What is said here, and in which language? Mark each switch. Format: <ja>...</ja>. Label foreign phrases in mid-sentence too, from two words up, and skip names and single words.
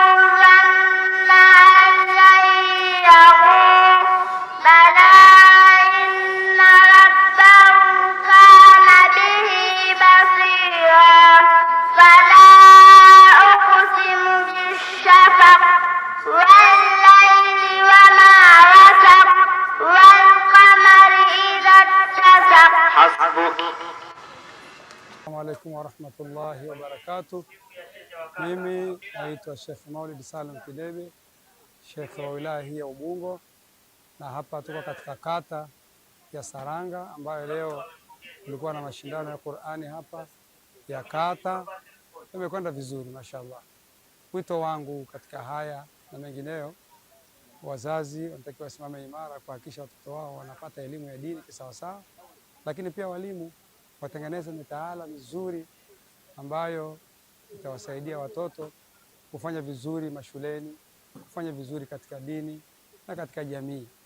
<ar>ظن أن لن يحور بلى إن ربه كان به بصيرا فلا أقسم بالشفق والليل وما وسق والقمر إذا اتسق. حسبك. السلام عليكم ورحمة الله وبركاته.</ar> <sw>Mimi naitwa Sheikh Maulid Salim Kidebe, Sheikh wa wilaya hii ya Ubungo, na hapa tuko katika kata ya Saranga ambayo leo kulikuwa na mashindano ya Qur'ani hapa ya kata. Imekwenda vizuri mashallah. Wito wangu katika haya na mengineyo, wazazi wanatakiwa wasimame imara kuhakikisha watoto wao wanapata elimu ya dini kisawasawa, lakini pia walimu watengeneze mitaala mizuri ambayo itawasaidia watoto kufanya vizuri mashuleni, kufanya vizuri katika dini na katika jamii.</sw>